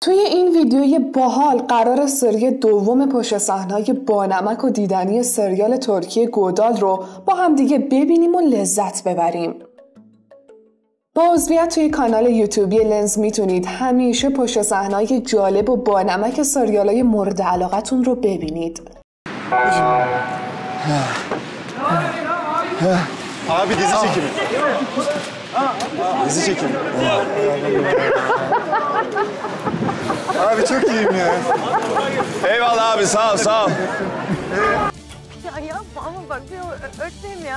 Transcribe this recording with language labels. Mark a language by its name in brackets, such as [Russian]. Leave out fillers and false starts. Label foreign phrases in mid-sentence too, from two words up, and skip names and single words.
[Persian] توی این ویدیوی باحال قرار سری دوم پشت صحنه‌های بانمک و دیدنی سریال ترکی گودال رو با هم دیگه ببینیم و لذت ببریم. با عضویت توی کانال یوتیوبی لنز میتونید همیشه پشت صحنه‌های جالب و بانمک سریال‌های مورد علاقتون رو ببینید. [Turkish] Abi dizi çekimi. Dizi çekimi. Abi çok iyiyim ya. Eyvallah abi sağ ol sağ ol. Ya yapma ama bak öteyim ya.